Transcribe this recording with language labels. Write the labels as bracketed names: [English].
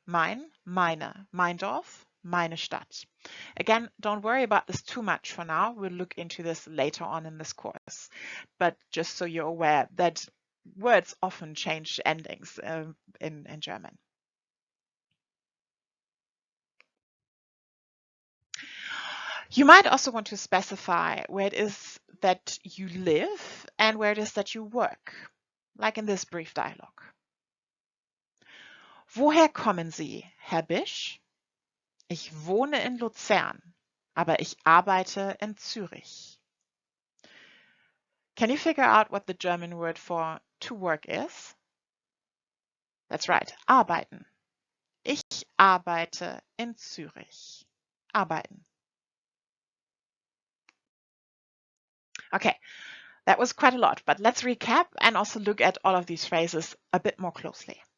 [German] Mein, meine, mein Dorf, meine Stadt. [English] Again, don't worry about this too much for now. We'll look into this later on in this course. But just so you're aware that words often change endings in German. You might also want to specify where it is that you live and where it is that you work, like in this brief dialogue. [German] Woher kommen Sie, Herr Bisch? Ich wohne in Luzern, aber ich arbeite in Zürich. [English] Can you figure out what the German word for to work is? That's right, [German] arbeiten. Ich arbeite in Zürich. Arbeiten. [English] Okay, that was quite a lot, but let's recap and also look at all of these phrases a bit more closely.